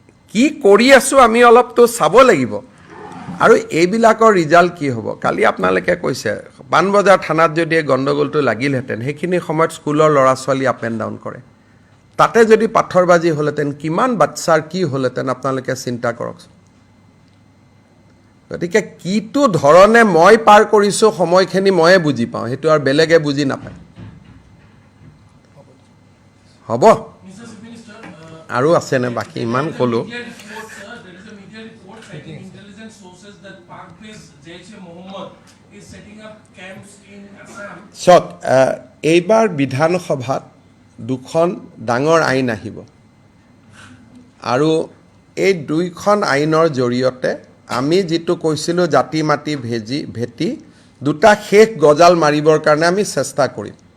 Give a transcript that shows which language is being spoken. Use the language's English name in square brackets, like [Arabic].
[Assamese] কি কৰি আছো আমি অলপতো চাব লাগিব আৰু এইবিলাকৰ ৰিজাল্ট কি হ'ব কালি আপোনালোকে কৈছে পানবজাৰ থানাত যদি এই গণ্ডগোলটো লাগিলহেঁতেন সেইখিনি সময়ত স্কুলৰ ল'ৰা ছোৱালী [English] up and down [Assamese] কৰে তাতে যদি পাথৰবাজি হ'লহেঁতেন কিমান বাচ্চাৰ কি হ'লহেঁতেন আপোনালোকে চিন্তা কৰকচোন গতিকে কিটো ধৰণে মই পাৰ কৰিছোঁ সময়খিনি ময়ে বুজি পাওঁ সেইটো আৰু বেলেগে বুজি নাপায় হ'ব [English] Mr. Chief Minister, [Assamese] আৰু আছেনে বাকী ইমান ক'লোঁ [English] media reports, there is a media report citing intelligence sources that Pak-based Jaish-e-Mohammed is setting up camps in Assam. [Assamese] চাওক এইবাৰ বিধানসভাত দুখন ডাঙৰ আইন আহিব আৰু এই দুইখন আইনৰ জৰিয়তে আমি যিটো কৈছিলোঁ জাতি মাটি ভেটি দুটা শেষ গজাল মাৰিবৰ কাৰণে আমি চেষ্টা কৰিম